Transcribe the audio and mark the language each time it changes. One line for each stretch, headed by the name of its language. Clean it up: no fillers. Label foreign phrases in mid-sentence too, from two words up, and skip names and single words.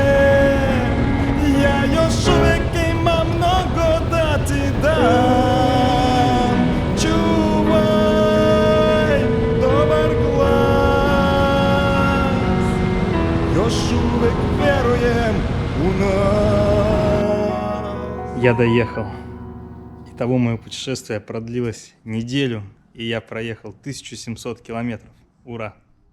Croatian: Ja još uvijek imam mnogo da ti dam. Čuvaj dobar glas, još uvijek vjerujem u nas.
Russian: Я доехал. Итого мое путешествие продлилось неделю, и я проехал 1700 километров. Ура!